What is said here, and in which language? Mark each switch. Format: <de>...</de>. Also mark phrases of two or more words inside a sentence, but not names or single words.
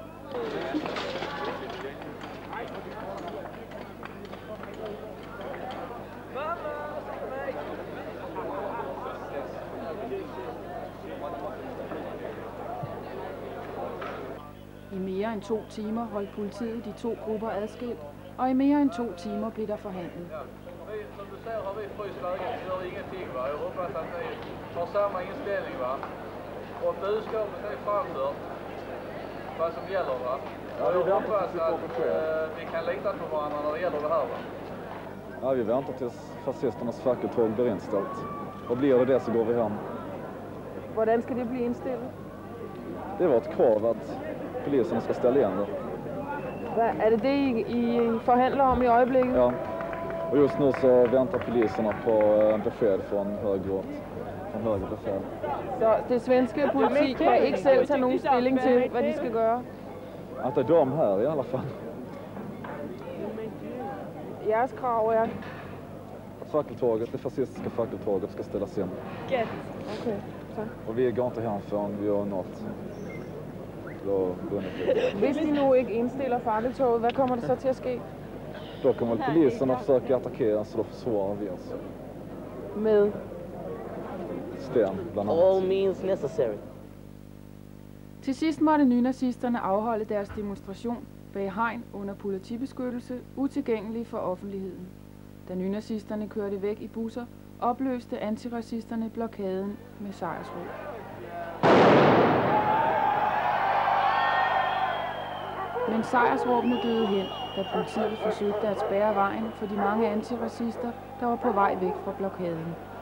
<da>I mere end 2 timer holdt politiet de 2 grupper adskilt, og i mere end 2 timer blev der forhandlet.</da> <sv>Som du ser har vi fryst vägen, gör ingenting va. Jag hoppas att ni har samma inställning va. Och budskapet är framfört vad som gäller va. Jag hoppas att vi kan lita på varandra när det gäller det här va. Ja, vi väntar tills fascisternas fackeltåg blir inställt. Och blir det så går vi hem.</sv> <da>Hvordan skal det blive indstillet?</da> <sv>Det var ett krav att polisen ska ställa igen det.</sv> <da>Er det det, I forhandler om i øjeblikket?</da> <sv>Ja, och just nu så väntar poliserna på besked från högre befäl.</sv> <da>Så det svenske politi kan ikke selv tage nogen stilling til, hvad de skal gøre?</da> <sv>Att det är de här i alla fall.</sv> <da>Jeres krav er?</da> <sv>Att det fascistiska fackeltåget ska ställas in.</sv> <da>Gæt. Okay, så.</da> <sv>Och vi går inte hem förrän vi har nått.</sv> <da>Hvis de nu ikke indstiller fakkeltoget, hvad kommer det så til at ske?</da> <sv>Då kommer polisen att försöka attackera, så då försvarar vi oss.</sv> <da>Med?</da> <sv>Sten, bland annat.</sv> <en>All means necessary.</en> <da>Til sidst måtte nynazisterne afholde deres demonstration bag hegn under politibeskyttelse, utilgængelig for offentligheden. Da nynazisterne kørte væk i busser, opløste antiracisterne blokaden med sejrsråb. Men sejrsråbene døde hen, da politiet forsøgte at spærre vejen for de mange antiracister, der var på vej væk fra blokaden.</da>